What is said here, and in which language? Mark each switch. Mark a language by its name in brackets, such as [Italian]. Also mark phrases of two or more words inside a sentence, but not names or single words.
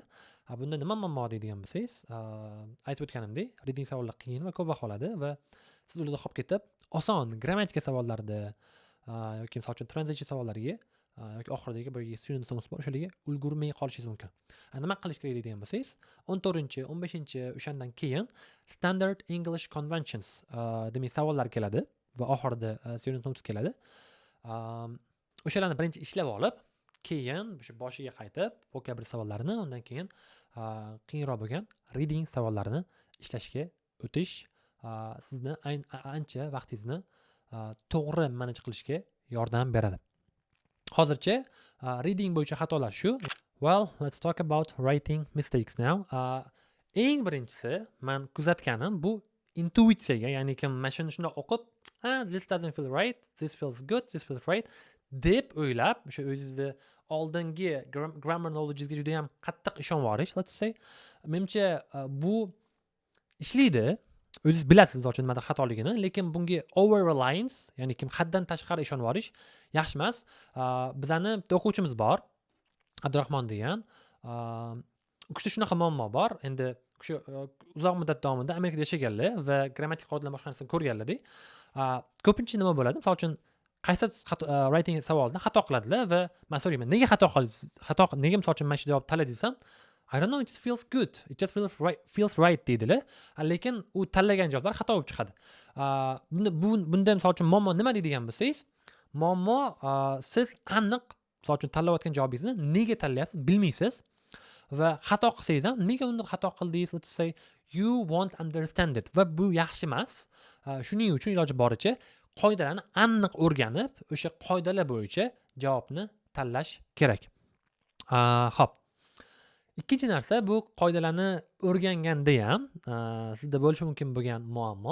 [Uzbek] Bunda nima muammo deydigan bo'lsangiz, aytib o'tganimdek, reading savollar qiyin va ko'p vaqt oladi va siz ularda qolib ketib, oson grammatika savollarida yoki misol uchun translation savollariga yoki oxiridagi boyagi [English] student notes [Uzbek] bor, o'shalarga ulgurmay qolishingiz mumkin. Nima qilish kerak deydigan bo'lsangiz, 14, 15 o'shandan keyin [English] standard English conventions [Uzbek] demak savollar keladi va oxirida [English] student notes [Uzbek] keladi. O'shalarni birinchi ishlab olib, keyin o'sha boshiga qaytib, vocabulary savollarini, undan keyin qiyinroq bo'lgan reading savollarini ishlashga o'tish sizni ancha vaqtingizni to'g'ri manaj qilishga yordam beradi. Hozircha reading bo'yicha xatolar shu. [English] Well, let's talk about writing mistakes now. [Uzbek] Eng birinchisi men kuzatganim bu intuitsiyaga, ya'ni kim mana shuni shunday o'qib, [English] this doesn't feel right, this feels good, this feels right [Uzbek] deb o'ylab, o'sha o'zingizni oldingi [English] grammar knowledge'ga [Uzbek] juda ham qattiq ishonib olish, [English] let's say. [Uzbek] Menimcha bu ishlaydi. O'zingiz bilasiz uchun nimadir xatoligini, lekin bunga [English] over reliance, [Uzbek] ya'ni kim haddan tashqari ishonib olish yaxshi emas. Bizani o'quvchimiz bor, Abdurahmon degan. U kishida shunaqa muammo bor. Endi shu uzoq muddat davomida Amerikada yashaganlar va grammatik qoidalar boshqa narsani ko'rganlarda ko'pincha nima bo'ladi? Misol uchun qaysi writing savolida xato qiladilar va men so'rayman, nega xato qildingiz? Nega misol uchun mana shu javob tanladingiz desam, [English] I don't know, it just feels good. It just feels right deydilar. [Uzbek] Lekin u tanlagan javoblar xato bo'lib chiqadi. Bunda misol uchun muammo nima deydigan bo'lsangiz, muammo siz aniq misol uchun tanlayotgan javobingizni nega tanlayapsiz bilmaysiz va xato qilsangiz ham nega uni xato qildingiz, [English] let's say you won't understand it [Uzbek] va bu yaxshi emas. Shuning uchun iloji boricha qoidalarni aniq o'rganib, o'sha qoidalar bo'yicha javobni tanlash kerak. Xo'p. Ikkinchi narsa, bu qoidalarni o'rganganda ham sizda bo'lishi mumkin bo'lgan muammo.